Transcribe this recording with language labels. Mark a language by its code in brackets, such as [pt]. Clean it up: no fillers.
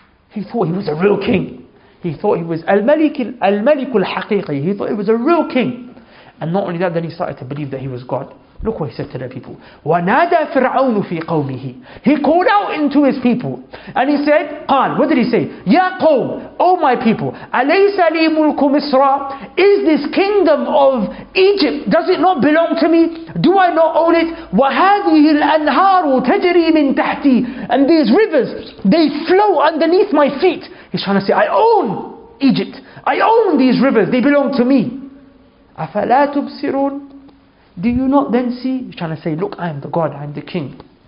[en] He thought he was a real king. He thought he was Malik al-Haqiqi. He thought he was a real king. And not only that, then he started to believe that he was God. Look what he said to the people. [ar] وَنَادَى فِرْعَوْنُ فِي قَوْمِهِ. [en] He called out into his people. And he said, قال, what did he say? [ar] يَا قَوْمِ, [en] O my people, [ar] أَلَيْسَ لِي مُلْكُ مِصْرَ. [en] Is this kingdom of Egypt, does it not belong to me? Do I not own it? [ar] وَهَذِهِ الْأَنْهَارُ تَجْرِي مِنْ تَحْتِي. [en] And these rivers, they flow underneath my feet. He's trying to say, I own Egypt. I own these rivers. They belong to me. [ar] أَفَلَا تُبْصِرُونَ. [en] Do you not then see? He's trying to say, look, I am the God, I am the king.